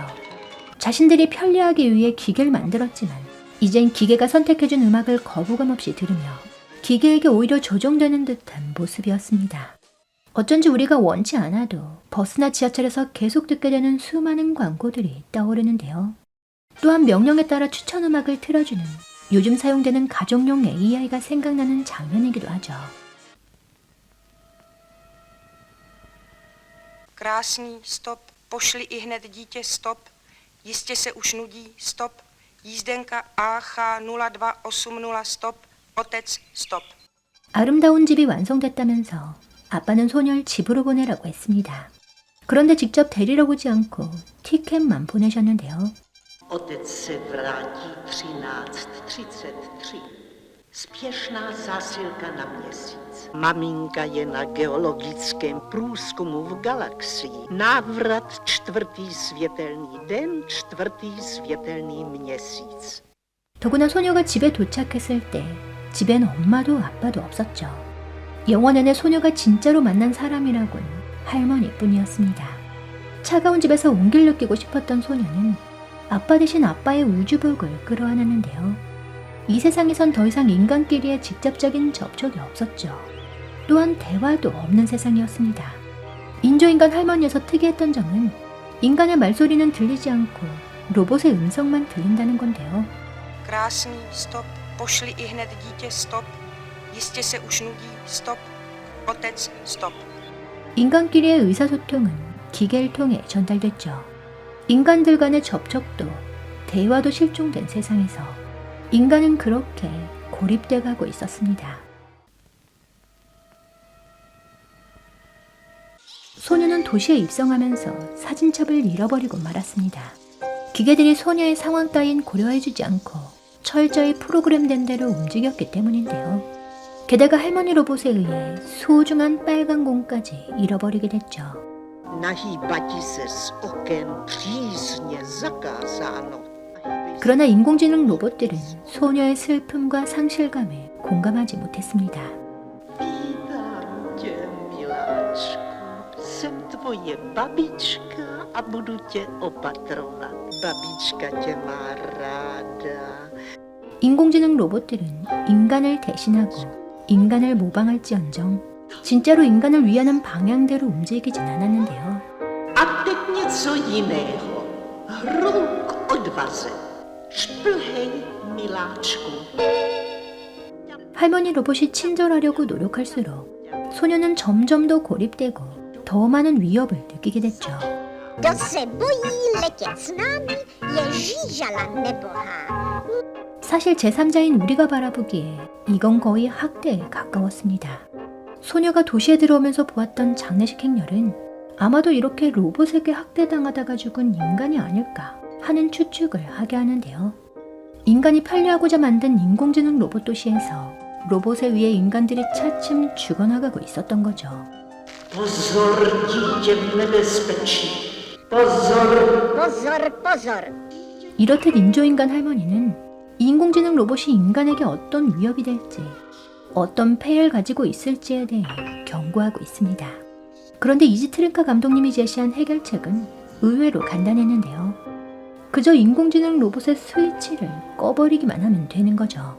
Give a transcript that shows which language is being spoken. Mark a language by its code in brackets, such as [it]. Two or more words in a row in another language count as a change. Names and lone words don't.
[ko] 자신들이 편리하기 위해 기계를 만들었지만 이젠 기계가 선택해준 음악을 거부감 없이 들으며 기계에게 오히려 조종되는 듯한 모습이었습니다. 어쩐지 우리가 원치 않아도 버스나 지하철에서 계속 듣게 되는 수많은 광고들이 떠오르는데요. 또한 명령에 따라 추천 음악을 틀어주는 요즘 사용되는 가정용 AI가 생각나는 장면이기도 하죠. [cs] Krásný, stop, pošli ihned dítě, stop, jistě se už nudí, stop, jízdenka AH0280, stop, otec, stop. [ko] 아름다운 집이 완성됐다면서 아빠는 소녀를 집으로 보내라고 했습니다. 그런데 직접 데리러 오지 않고 티켓만 보내셨는데요. [cs] Otec se vrátí 13:33. Spěšná zásilka na měsíc. Maminka je na geologickém průzkumu v galaxii. Návrat 4. světelný den, 4. světelný měsíc. [ko] 더구나 소녀가 집에 도착했을 때 집엔 엄마도 아빠도 없었죠. 영화 내내 소녀가 진짜로 만난 사람이라곤 할머니뿐이었습니다. 차가운 집에서 온기를 느끼고 싶었던 소녀는 아빠 대신 아빠의 우주복을 끌어안았는데요. 이 세상에선 더 이상 인간끼리의 직접적인 접촉이 없었죠. 또한 대화도 없는 세상이었습니다. 인조인간 할머니에서 특이했던 점은 인간의 말소리는 들리지 않고 로봇의 음성만 들린다는 건데요. [cs] Krásný, stop, pošli ihned dítě, stop, jistě se už nudí, stop, otec, stop. [ko] 인간끼리의 의사소통은 기계를 통해 전달됐죠. 인간들 간의 접촉도 대화도 실종된 세상에서 인간은 그렇게 고립돼 가고 있었습니다. 소녀는 도시에 입성하면서 사진첩을 잃어버리고 말았습니다. 기계들이 소녀의 상황 따윈 고려해주지 않고 철저히 프로그램된 대로 움직였기 때문인데요. 게다가 할머니 로봇에 의해 소중한 빨간 공까지 잃어버리게 됐죠. [cs] Nahýbati se s okem přísně zakázáno. [ko] 그러나 인공지능 로봇들은 소녀의 슬픔과 상실감에 공감하지 못했습니다. [cs] Vítám tě, miláčku. Jsem tvoje babička a budu tě opatrovat. Babička tě má ráda. [ko] 인공지능 로봇들은 인간을 대신하고 인간을 모방할지언정 진짜로 인간을 위하는 방향대로 움직이진 않았는데요. [cs] A teď něco jiného. Hru k odvaze. Šplhej, miláčku. [ko] 할머니 로봇이 친절하려고 노력할수록 소녀는 점점 더 고립되고 더 많은 위협을 느끼게 됐죠. [cs] Kdo se bojí letět s námi, je žížala nebohá. [ko] 사실 제3자인 우리가 바라보기에 이건 거의 학대에 가까웠습니다. 소녀가 도시에 들어오면서 보았던 장례식 행렬은 아마도 이렇게 로봇에게 학대당하다가 죽은 인간이 아닐까 하는 추측을 하게 하는데요. 인간이 판례하고자 만든 인공지능 로봇 도시에서 로봇에 의해 인간들이 차츰 죽어나가고 있었던 거죠. [cs] Pozor, dítě v nebezpečí. Pozor. Pozor, pozor. [ko] 이렇듯 인조인간 할머니는 인공지능 로봇이 인간에게 어떤 위협이 될지, 어떤 폐해를 가지고 있을지에 대해 경고하고 있습니다. 그런데 이지트른카 감독님이 제시한 해결책은 의외로 간단했는데요. 그저 인공지능 로봇의 스위치를 꺼버리기만 하면 되는 거죠.